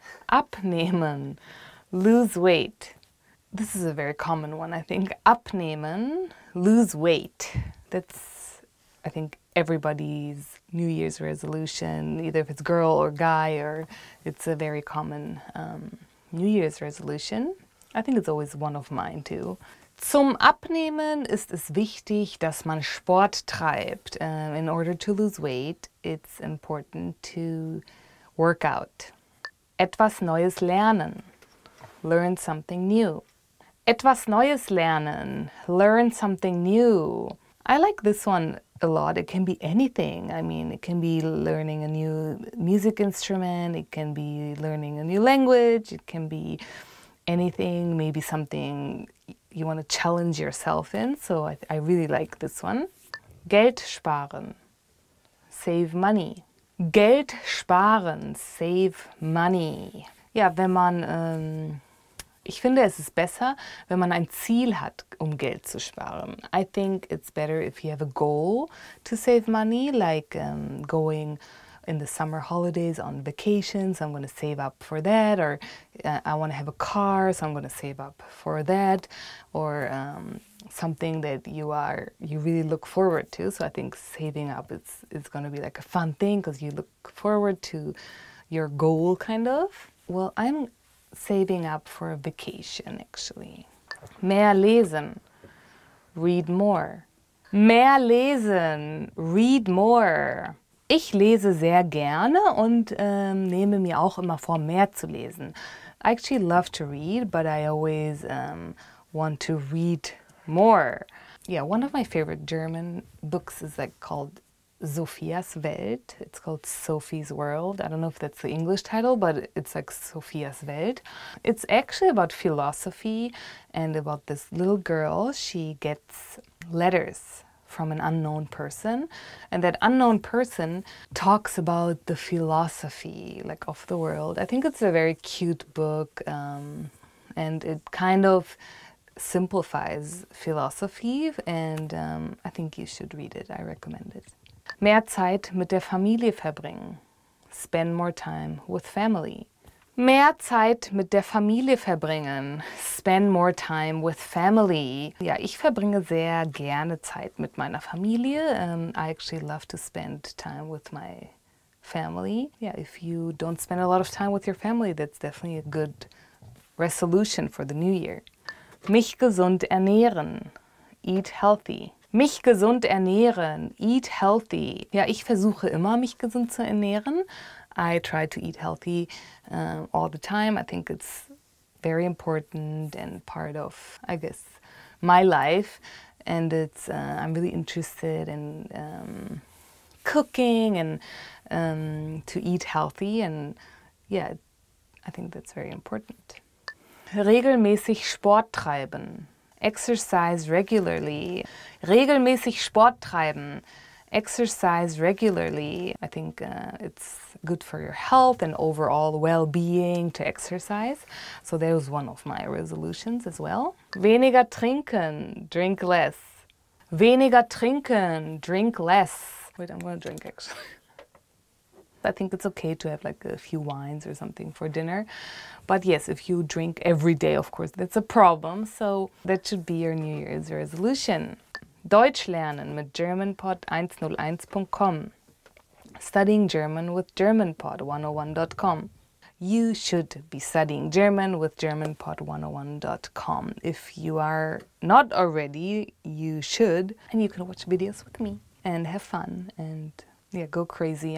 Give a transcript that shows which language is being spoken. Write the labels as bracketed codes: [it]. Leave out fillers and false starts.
[en] Abnehmen, lose weight. This is a very common one, I think. Abnehmen, lose weight. That's, I think, everybody's New Year's resolution, either if it's girl or guy, or it's a very common New Year's resolution. I think it's always one of mine too. [de] Zum Abnehmen ist es wichtig, dass man Sport treibt. [en] In order to lose weight, it's important to work out. [de] Etwas Neues lernen. [en] Learn something new. [de] Etwas Neues lernen. [en] Learn something new. I like this one a lot. It can be anything. I mean, it can be learning a new music instrument. It can be learning a new language. It can be anything, maybe something you want to challenge yourself in. So I really like this one. [de] Geld sparen. [en] Save money. [de] Geld sparen. [en] Save money. [de] Ja, wenn man, ich finde, es ist besser, wenn man ein Ziel hat, Geld zu sparen. [en] I think it's better if you have a goal to save money, like going in the summer holidays on vacations, I'm going to save up for that, or I want to have a car, so I'm going to save up for that, or something that you really look forward to. So I think saving up is going to be like a fun thing because you look forward to your goal, kind of. Well, I'm saving up for a vacation, actually. [de] Mehr lesen, [en] read more. Mehr lesen, read more. [de] Ich lese sehr gerne und nehme mir auch immer vor, mehr zu lesen. [en] I actually love to read, but I always want to read more. Yeah, one of my favorite German books is called Sophia's Welt. It's called Sophie's World. I don't know if that's the English title, but it's like Sophia's Welt. It's actually about philosophy and about this little girl. She gets letters from an unknown person, and that unknown person talks about the philosophy of the world. I think it's a very cute book, and it kind of simplifies philosophy, and I think you should read it. I recommend it. [de] Mehr Zeit mit der Familie verbringen. [en] Spend more time with family. [de] Mehr Zeit mit der Familie verbringen. [en] Spend more time with family. [de] Ja, ich verbringe sehr gerne Zeit mit meiner Familie. [en] I actually love to spend time with my family. Yeah, if you don't spend a lot of time with your family, that's definitely a good resolution for the new year. [de] Mich gesund ernähren. [en] Eat healthy. [de] Mich gesund ernähren. [en] Eat healthy. [de] Ja, ich versuche immer, mich gesund zu ernähren. [en] I try to eat healthy all the time. I think it's very important and part of, I guess, my life. And it's I'm really interested in cooking and to eat healthy. And yeah, I think that's very important. [de] Regelmäßig Sport treiben. [en] Exercise regularly. [de] Regelmäßig Sport treiben. [en] Exercise regularly. I think it's good for your health and overall well-being to exercise. So that was one of my resolutions as well. [de] Weniger trinken, [en] drink less. [de] Weniger trinken, [en] drink less. Wait, I'm going to drink actually. I think it's okay to have a few wines or something for dinner. But yes, if you drink every day, of course, that's a problem. So that should be your New Year's resolution. [de] Deutsch lernen mit GermanPod101.com. [en] Studying German with GermanPod101.com. You should be studying German with GermanPod101.com. If you are not already, you should. And you can watch videos with me and have fun and yeah, go crazy.